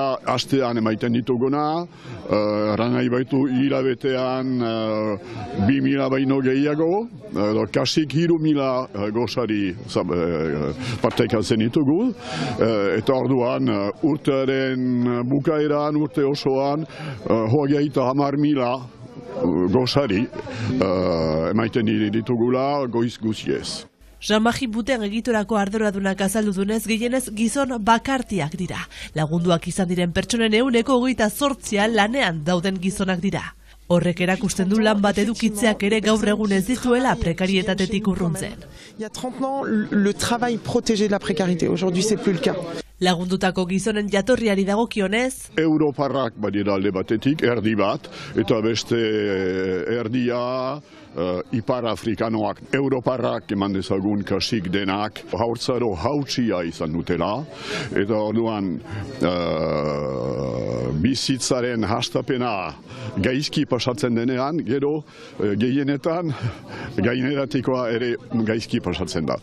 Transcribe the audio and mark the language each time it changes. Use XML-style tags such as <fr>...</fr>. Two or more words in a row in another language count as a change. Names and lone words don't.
<eu>astean emaiten dituguna, erran nahi baitu hilabetean 2.000 baino gehiago, kasik 3.000 gosari partekatzen ditugu, eta orduan urtearen bukaeran, urte osoan, 30.000 gosari emaiten ditugula goiz guziez. Jean-Marie Buten egiturako arduradunak azaldu dunez gehienez gizon bakartiak dira. Lagunduak izan diren pertsonen 28% lanean dauden gizonak dira. Horrek erakusten du lan bat edukitzeak ere gaur egun ez dituela prekarietatetik urruntzen.</eu> <fr>Il y a 30 ans, le travail protégeait de la précarité. Aujourd'hui, c'est plus le cas.</fr> <eu>Lagundutako gizonen jatorriari dagokionez, Europarrak badira alde batetik, erdi bat, eta beste erdia Ipar Afrikanoak. Europarrak eman dezagun kasik denak, haurtzaro hautsia izan dutela, eta orduan bizitzaren hastapena gaizki pasatzen denean, gero gehienetan gaineratikoa ere gaizki pasatzen da.</eu>